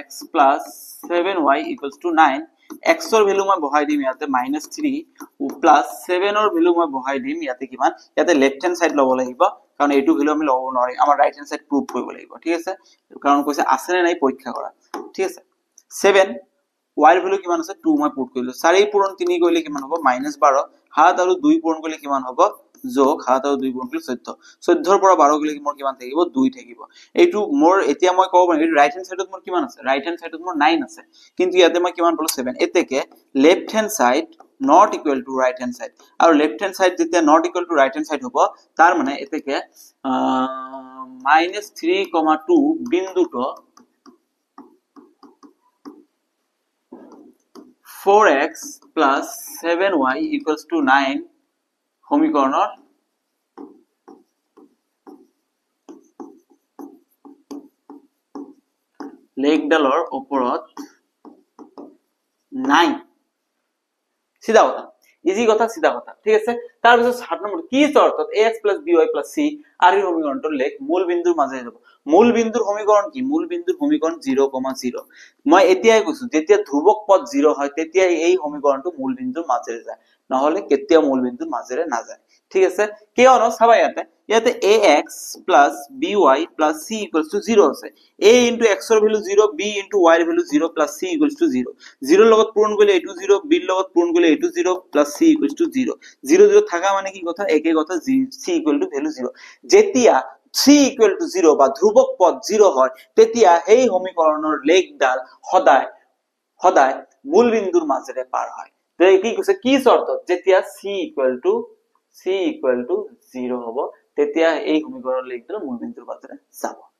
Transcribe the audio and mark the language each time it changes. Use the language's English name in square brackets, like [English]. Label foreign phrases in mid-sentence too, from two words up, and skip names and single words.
[Assamese] + 7y = 9 x এর ভ্যালু মই বহাই দিম ইয়াতে -3 + 7 এর ভ্যালু মই বহাই দিম ইয়াতে কিমান ইয়াতে [English] left hand side [Assamese] লব লাগিব কারণ এইটো ভ্যালু আমি লব নোৱাৰি আমাৰ [English] right hand side [Assamese] প্রুভ কৰিব লাগিব ঠিক আছে কারণ কৈছে আছে নে নাই পৰীক্ষা কৰা ঠিক আছে 7 y এর ভ্যালু কিমান আছে 2 মই পুট কৰিলো 4 পূৰণ 3 কৰিলে কিমান হ'ব -12 হাত আৰু 2 পূৰণ কৰিলে কিমান হ'ব যোগ হাত আৰু 2 পূৰণ কৰিলে 14 14 ৰ পৰা 12 গলে মোৰ কিমান থাকিব 2 থাকিব এইটো মোৰ এতিয়া মই কব পাৰিম [English] right hand sideত [Assamese] মোৰ কিমান আছে [English] right hand sideত [Assamese] মোৰ 9 আছে কিন্তু ইয়াতে মই কিমান পালো 7 এতেকে [English] left hand side not equal to right hand side [Assamese] আৰু [English] left hand side [Assamese] যেতিয়া [English] not equal to right hand side [Assamese] হ'ব তাৰ মানে এতেকে -3,2 বিন্দুটো 4x + 7y = 9 সমীকৰণৰ লেখডালৰ ওপৰত নাই সিধা কথা ইজি কথা সিধা কথা ঠিক আছে তাৰ পিছত 7 নম্বৰ কি শর্তত ax + by + c আর এই সমীকৰণটোৰ লেখ মূল বিন্দুৰ মাজে যাব মূল বিন্দুৰ সমীকৰণ কি মূল বিন্দুৰ সমীকৰণ 0,0 মই এতিয়াই কৈছো যেতিয়া ধ্ৰুবক পদ 0 হয় তেতিয়া এই সমীকৰণটো মূল বিন্দুৰ মাজেৰে যায় নহলে কেতিয়া মূল বিন্দুৰ মাজেৰে না যায় ঠিক আছে কিয়নো চাবা ইয়াতে ইয়াতে [English] ax plus by plus c equals to 0 আছে a into x [Assamese] ৰ ভ্যালু [English] 0 b into y [Assamese] ৰ ভ্যালু [English] 0 plus c equals to 0 0 [Assamese] ৰ লগত পূৰণ কৰিলে এইটো 0 b ৰ লগত পূৰণ কৰিলে এইটো 0 [English] plus c equals to 0 [Assamese] 0 0 থাকা মানে কি কথা একে কথা [English] c equal to [Assamese] ভ্যালু 0 যেতিয়া [English] c equal to 0 [Assamese] বা ধ্ৰুবক পদ 0 হয় তেতিয়া এই সমীকৰণৰ লেখডাল সদায় মূল বিন্দুৰ মাজেৰে পাৰ হয় তো কি কৈছে কি শর্ত যেতিয়া [English] c equal to 0 [Assamese] হ'ব তেতিয়া এই সমীকৰণৰ লেখডাল মূল বিন্দুৰ মাজেৰে যাব